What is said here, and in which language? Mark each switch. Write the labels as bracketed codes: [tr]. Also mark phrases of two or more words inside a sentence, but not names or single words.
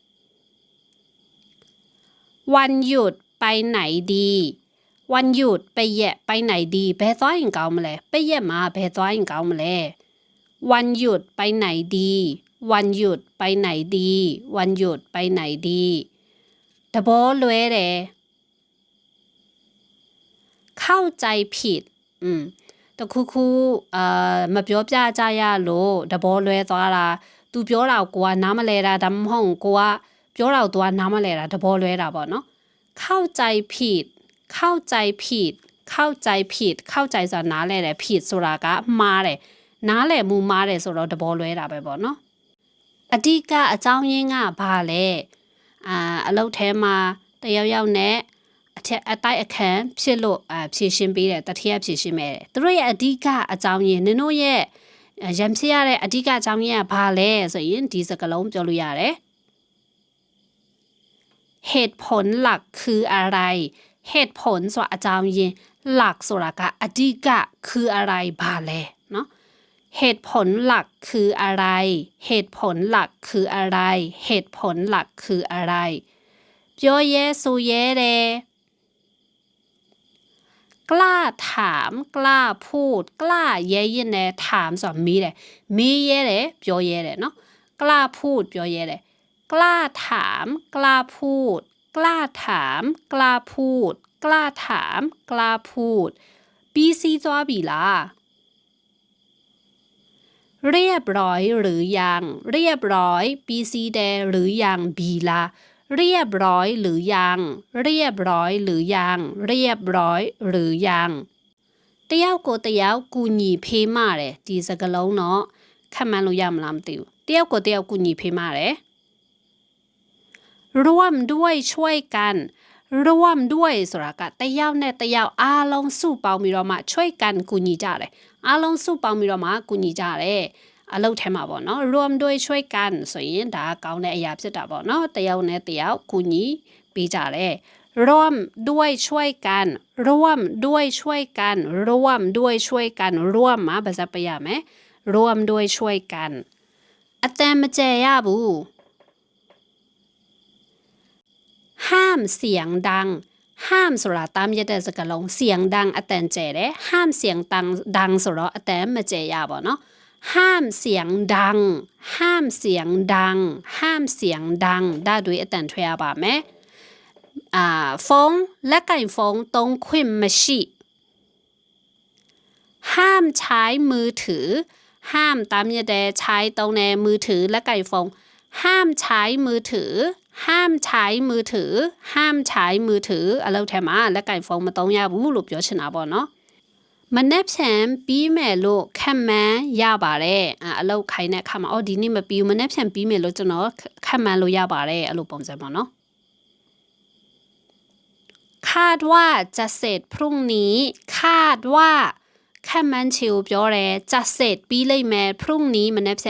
[th] วันหยุดไปไหนดีวันหยุดไปแยะไปไหนดี [my] ဘယ်သွားရင်ကောင်းမလဲ [th] ไปแยะ [my] မှာဘယ်သွားရင်ကောင်းမလဲ [th] วันหยุดไปไหนดีวันหยุดไปไหนดีวันหยุดไปไหนดี [my] တဘောလွဲတယ် [th] เข้าใจผิด [my] တခုခုမပြောပြကြရလို့တဘောလွဲသွားတာသူပြောတာကိုကနားမလဲတာဒါမှမဟုတ်ကိုကပြောတာသူက နားမလဲတာတဘောလွဲတာပေါ့နော် [th] เข้าใจผิดเข้าใจผิดเข้าใจผิดเข้าใจ [my] ဆိုတာနားလဲတယ်ผิดဆိုတာကမှားတယ်နားလဲမှုမှားတယ်ဆိုတော့တဘောလွဲတာပဲပေါ့နော်အဓိကအကြောင်းရင်းကဘာလဲအလုပ်ထဲမှာတယောက်ယောက်နဲ့အတိုက်အခန်းဖြစ်လို့ဖြည့်ရှင်းပေးတယ်တတိယဖြည့်ရှင်းမယ်သူတို့ရဲ့အဓိကအကြောင်းရင်းနင်တို့ရဲ့ရံဖြစ်ရတဲ့အဓိကအကြောင်းရင်းကဘာလဲဆိုရင်ဒီစကားလုံးပြောလို့ရတယ် [th] เหตุผลหลักคืออะไรเหตุผล [my] ဆိုတာအကြောင်းရင်း [th] หลัก [my] ဆိုတာကအဓိက [th] คืออะไร [my] ဘာလဲ [th] เนาะเหตุผลหลักคืออะไรเหตุผลหลักคืออะไรเหตุผลหลักคืออะไร [my] ပြောရဲဆိုရဲတယ် [th] กล้าถามกล้าพูดกล้า [my] ရဲရင်နဲ့ [th] ถาม [my] ဆိုတာမေးတယ်မေးရဲတယ်ပြောရဲတယ် [th] เนาะกล้าพูด [my] ပြောရဲတယ် [th] กล้าถามกล้าพูดกล้าถามกล้าพูดกล้าถามกล้าพูด [my] ပြီးစီးသွားပြီလား [th] เรียบร้อยหรือยังเรียบร้อย [my] ပြီးစီးတယ် [th] หรือยัง [my] ပြီလား [th] เรียบร้อยหรือยังเรียบร้อยหรือยังเรียบร้อยหรือยัง [my] တယောက်ကိုတယောက်ကူညီဖေးမတယ်ဒီစကားလုံးတော့ခက်မှန်းလို့ရမလားမသိဘူးတယောက်ကိုတယောက်ကူညီဖေးမတယ် [th] ร่วมด้วยช่วยกันร่วมด้วย [my] ဆိုတာကတယောက်နဲ့တယောက်အားလုံးစုပေါင်းပြီးတော့မှ [th] ช่วยกัน [my] ကူညီကြတယ်အားလုံးစုပေါင်းပြီးတော့မှကူညီကြတယ်အလုပ်ထဲမှာပေါ့နော် [th] ร่วมด้วยช่วยกัน [my] ဆိုရင်ဒါကကောင်းတဲ့အရာဖြစ်တာပေါ့နော်တယောက်နဲ့တယောက်ကူညီပေးကြတယ် [th] ร่วมด้วยช่วยกันร่วม [my] ด้วยช่วยกัน [th] ร่วมด้วยช่วยกัน [my] ร่วมမှာပါစပ်ပြရမယ်ร่วมด้วยช่วยกันအတန်မကျယ်ရဘူး [th] ห้ามเสียงดังห้าม [my] ဆိုတာตามရတဲ့စကားလုံး [th] เสียงดัง [my] အတန်ကျယ်တယ် [th] ห้ามเสียงดัง [my] ဆိုတော့အတန်မကျယ်ရပါเนาะ [th] ห้ามเสียงดังห้ามเสียงดัง [my] ห้ามเสียงดังဒါတွေအတန်ထွက်ရပါမယ်ဖုန်းလက်ကင်ဖုန်းသုံးခွင့်မရှိ [th] ห้ามใช้มือถือห้ามตามย [my] တဲ့ [th] ใช้ตรงในมือถือและไก่ฟงห้ามใช้มือถือห้ามใช้มือถือห้ามใช้มือถืออะไรแถมและไก่ฟงมาตรงยาบูลูก [my] ပြောချင်တာပေါ့နော်မနေ့ဖြန်ပြီးမယ်လို့ခံမှန်းရပါတယ်အလုပ်ခိုင်းတဲ့အခါမှာဒီနေ့မပြီးဘူးမနေ့ဖြန်ပြီးမယ်လို့ကျွန်တော်ခံမှန်းလို့ရပါတယ်အဲ့လိုပုံစံပေါ့နော် [th] คาดว่าจะเสร็จพรุ่งนี้คาดว่า [my] ခံမှန်းချေကိုပြောတယ် [th] จะเสร็จ [my] ပြီးလိမ့်မယ် [th] พรุ่งนี้ [my] မနေ့ဖြ